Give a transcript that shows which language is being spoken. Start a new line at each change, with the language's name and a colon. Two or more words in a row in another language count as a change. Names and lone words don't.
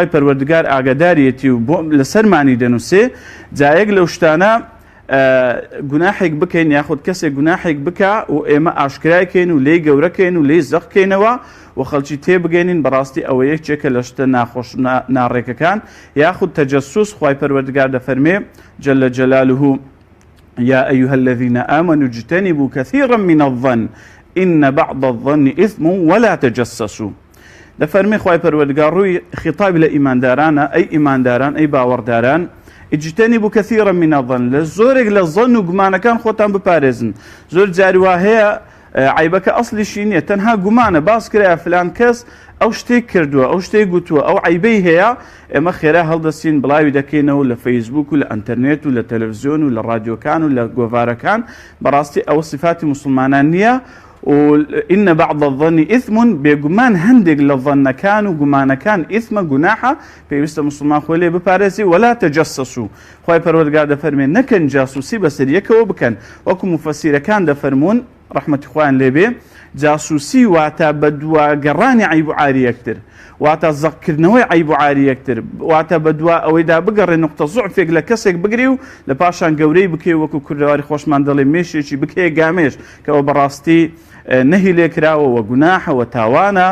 Central Kurdish: پەروەردگار ئاگاداریەتی و بۆ لەسەرمانی دەنووسێ جایەک لەو شتانە گوناحێک بکەین یاخود کەسێک گوناحێک بکە و ئێمە ئاشکرایکەین و لێی گەورەکەین و لێی زەقکەینەوە و خەڵکی تێبگەینین بەڕاستی ئەوە یەکێکە لە شتە ناخۆش ناڕێکەکان یاخود تەجەسوس خوای پەروەردگار دەفەرمێ
Arabic: جەل جەلالهو یا ئەیها الذین آمنوا اجتنبوا كثيرا من الظن إن بعض الظن إثم ولا تجسسوا.
Central Kurdish: دەفەرمێ خوای پەروەردگار ڕووی خیتابی لە ئیماندارانە ئەی ئیمانداران ئەی باوەڕداران
Arabic: اجتنبوا كثيرا من الظن
Central Kurdish: لە زۆرێک لە ظن و گومانەکان خۆتان بپارێزن. زۆر جاری وا هەیە عیبەکە ئەسڵیشی نییە، تەنها گومانە باس کرایە فلان کەس ئەو شتێک کردووە، ئەو شتێک گوتووە، ئەو عیبەی هەیە، ئێمە خێرا هەڵدەستین بڵاوی دەکەینەوە لە فەیسبوک و لە ئەنتەرنێت و لە تەلەڤیزیۆن و لە ڕادیۆکان و لە گۆڤارەکان. بەڕاستی ئەوە صفاتی مسلمانان نییە.
Arabic: وإن بعض الظن إثم
Central Kurdish: بێگومان هەندێک لە ظەنەکان و گومانەکان ئیثمە گوناحە، پێویستە مسلمان خۆی لێ بپارێزی.
Arabic: ولا تجسسوا،
Central Kurdish: خۆی پەروەردگار دەفەرمێ نەکەن جاسوسی بەسەر یەکەوە بکەن، وەکو مفەسیرەکان دەفەرمون ڕەحمەتی خۆیان لێبێ، جاسوسی واتە بە دواگەڕانی عیب و عاری یەکتر، واتە زەقکردنەوەی عیب و عاری یەکتر، واتە بە دوا ئەوەیدا بگەڕێ نقطە زوعفێک لە کەسێک بگری و لە پاشان گەورەی بکەی، وەکو کوردەواری خۆشمان دەڵێ مێشێکی بکەیە گامێش، کەەوە بەڕاستی نەهی لێکراوەوە گوناحەوە تاوانە.